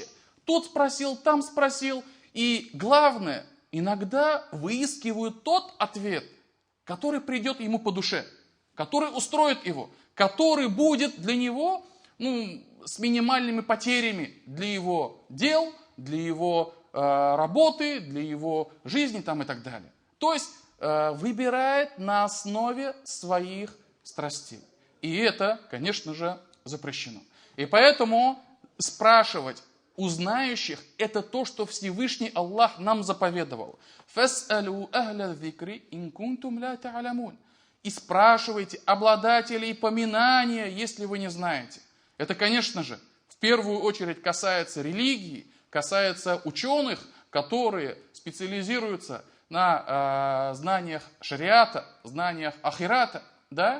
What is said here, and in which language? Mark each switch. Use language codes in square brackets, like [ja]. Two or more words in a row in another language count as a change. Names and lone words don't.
[ru] Тот спросил, там спросил. И главное, иногда выискивают тот ответ, который придет ему по душе, который устроит его, который будет для него с минимальными потерями для его дел, для его работы, для его жизни там, и так далее. То есть выбирает на основе своих страстей. И это, конечно же, запрещено. И поэтому спрашивать у знающих – это то, что Всевышний Аллах нам заповедовал. [ar] «فاسألوا أهل الذكر إن كنتم لا تعلمون». [ru] И спрашивайте обладателей поминания, если вы не знаете. Это, конечно же, в первую очередь касается религии, касается ученых, которые специализируются на знаниях шариата, знаниях ахирата, да?